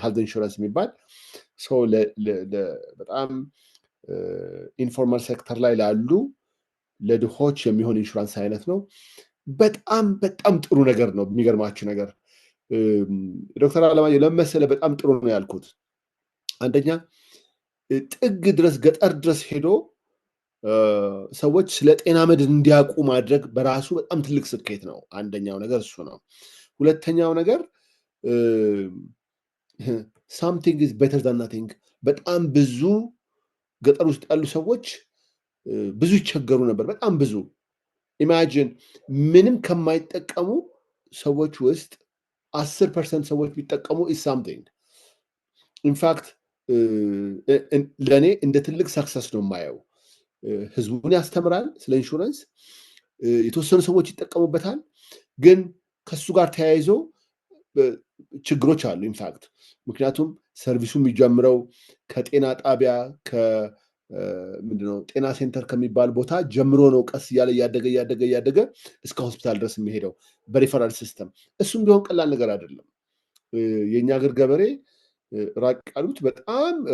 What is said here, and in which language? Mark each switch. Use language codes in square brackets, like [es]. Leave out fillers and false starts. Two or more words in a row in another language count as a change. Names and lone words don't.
[en] health insurance [am] የሚባል ሰው በጣም [en] informal sector [am] ላይ ላሉ ለድሆች የሚሆን ኢንሹራንስ አይነት ነው በጣም ጥሩ ነገር ነው የሚገርማችሁ ነገር ዶክተር አለማየሁ ለመሰለ በጣም ጥሩ ነው ያልኩት አንደኛ ጥግ ድረስ ገጠር ድረስ ሄዶ ሰዎች ስለ ጤና መድን እንዲያውቁ ማድረግ በራሱ በጣም ትልቅ ስኬት ነው አንደኛው ነገር እሱ ነው ሁለተኛው ነገር [en] something is better than nothing [am] በጣም ብዙ ገጠር ውስጥ ያሉ ሰዎች ብዙ ይቸገሩ ነበር በጣም ብዙ ኢማጂን ምንም ከማይጠቀሙ ሰዎች ውስጥ 10% ሰዎች ቢጠቀሙ [en] is something in fact [am] ለኔ እንደ ትልቅ ሰክሰስ ነው የማየው ህዝቡን ያስተምራል ስለ ኢንሹራንስ የተወሰኑ ሰዎች ይጠቀሙበታል ግን ከሱ ጋር ተያይዞ ችግሮች አሉ ኢንፋክት ምክንያቱም ሰርቪሱ የሚጀምረው ከጤና ጣቢያ ምንድነው ጤና ሴንተር ከሚባል ቦታ ጀምሮ ነው ቀስ እያለ ያደገ እስከ ሆስፒታል ድረስ የሚሄደው በሪፈራል ሲስተም እሱም ቢሆን ቀላል ነገር አይደለም የኛ ሀገር ገበሬ ራቅ ያሉት በጣም